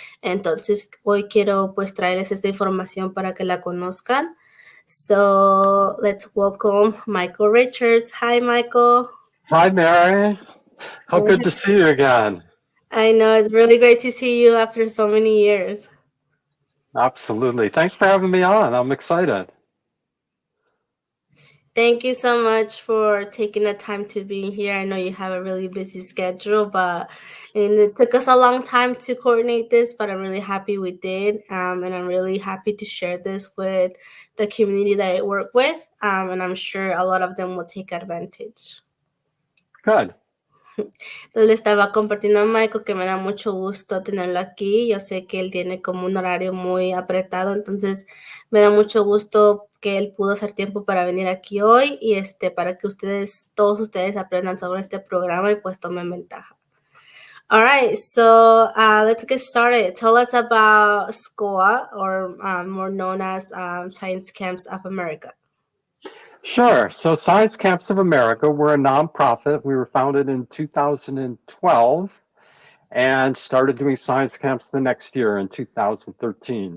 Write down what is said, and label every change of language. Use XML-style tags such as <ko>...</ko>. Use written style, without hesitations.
<es>Entonces hoy quiero pues traerles esta información para que la conozcan.</es> <en>So let's welcome Michael Richards. Hi, Michael. Hi, Mary. How good to see you again. I know, it's really great to see you after so many years. Absolutely. Thanks for having me on. I'm excited. Thank you so much for taking the time to be here. I know you have a really busy schedule, and it took us a long time to coordinate this, but I'm really happy we did. And I'm really happy to share this with the community that I work with. And I'm sure a lot of them will take advantage. Good.</en> <es>Entonces le estaba compartiendo a Michael que me da mucho gusto tenerlo aquí. Yo sé que él tiene como un horario muy apretado, entonces me da mucho gusto que él pudo hacer tiempo para venir aquí hoy y para que todos ustedes aprendan sobre este programa y pues tomen ventaja.</es> <en>All right, so let's get started. Tell us about SCOA, or more known as Science Camps of America. Sure. So Science Camps of America, we're a nonprofit. We were founded in 2012 and started doing science camps the next year in 2013.</en>